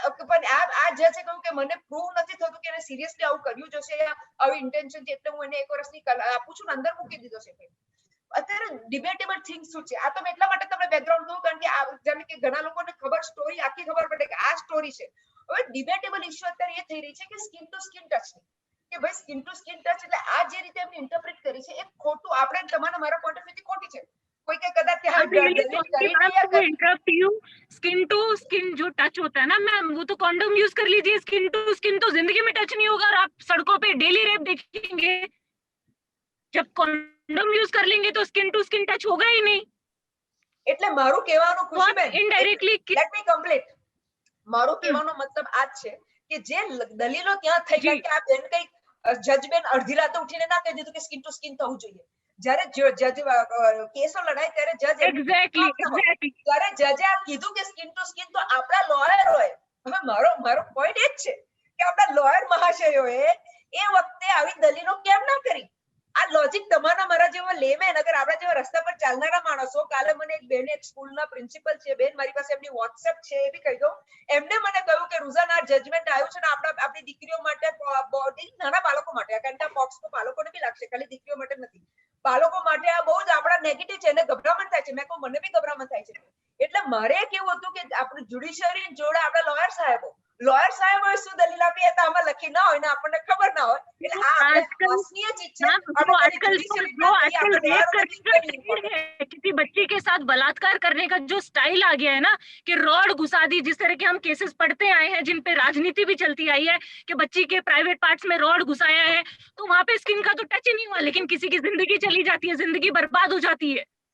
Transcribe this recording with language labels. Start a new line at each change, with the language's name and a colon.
Gujarati: પણ આ જજે કહ્યું કે મને પ્રૂવ નથી થતું કે એને સિરિયસલી આવું કર્યું જશે આવી ઇન્ટેન્શન છે એટલે હું એને 1 વર્ષની આપું છું ને અંદર મૂકી દીધો છે અત્યારે ડિબેટેબલ થિંગ શું છે આ તો એટલા માટે તમને બેકગ્રાઉન્ડ દઉં કારણ કે જેમ કે ઘણા લોકોને ખબર સ્ટોરી આખી ખબર પડે કે આ સ્ટોરી છે હવે ડિબેટેબલ ઇશ્યુ અત્યારે એ થઈ રહી છે કે સ્કિન ટુ સ્કિન ટચ કે ભાઈ સ્કિન ટુ સ્કિન ટચ એટલે આ જે રીતે એમને ઇન્ટરપ્રેટ કરી છે એ ખોટું આપણે તમારા મારા પોઈન્ટ ઓફ વ્યૂથી ખોટી છે
Hindi: कोई के कदाच
English: interrupt you
Hindi: skin to skin जो टच होता है ना मैम वो तो कॉन्डोम यूज कर लीजिए स्किन टू स्किन तो जिंदगी में टच नहीं होगा और आप सड़कों पे डेली रेप देखेंगे जब कॉन्डोम यूज कर लेंगे तो स्किन टू स्किन टच होगा ही नहीं
Gujarati: એટલે મારું કહેવાનું Khushiben
English: indirectly let me complete
Gujarati: મારું કહેવાનો મતલબ આ છે કે જે દલીલો ત્યાં થઈ ગઈ કે આ બેન કઈ જજમેન્ટ અડધી રાતે ઉઠીને ના કહી દીધું કે સ્કિન ટુ સ્કિન થવું જોઈએ જ્યારે જજ કેસો લડાય ત્યારે જજ
English: exactly
Gujarati: ત્યારે જજે આ કીધું કે સ્કિન ટુ સ્કિન તો આપણા લોયર હોય હવે મારો પોઈન્ટ એ જ છે કે આપણા લોયર મહાશયોએ એ વખતે આવી દલીલો કેમ ના કરી આ લોજિક તમારા મારા જેવા લેમેન અગર આપણા જેવા રસ્તા પર ચાલનારા માણસો કાલે મને એક બેન એક સ્કૂલના પ્રિન્સિપલ છે બેન મારી પાસે એમની વોટ્સએપ છે એ બી કહી દઉં એમને મને કહ્યું કે રૂઝાન આ જજમેન્ટ આવ્યું છે ને આપણી દીકરીઓ માટે નાના બાળકો માટે કારણ કે આ બોક્સ તો બાળકોને બી લાગશે ખાલી દીકરીઓ માટે નથી બાળકો માટે આ બહુ જ આપણા નેગેટિવ છે એને ગભરામણ થાય છે મેં કહું મને બી ગભરામણ થાય છે એટલે મારે કેવું હતું કે આપણું જ્યુડિશિયરી જોડે આપણા લોયર સાહેબો શું દલીલ આપી હતા આમાં લખી ના હોય ને આપણને ખબર ના હોય એટલે આ પર્સનલ ચીજ
Hindi: है किसी बच्चे के साथ बलात्कार करने का जो स्टाइल आ गया है ना कि रॉड घुसा दी जिस तरह के हम केसेस पढ़ते आए हैं जिन पे राजनीति भी चलती आई है कि बच्ची के प्राइवेट पार्ट्स में रॉड घुसाया है तो वहां पे स्किन का तो टच ही नहीं हुआ लेकिन किसी की जिंदगी चली जाती है जिंदगी बर्बाद हो जाती है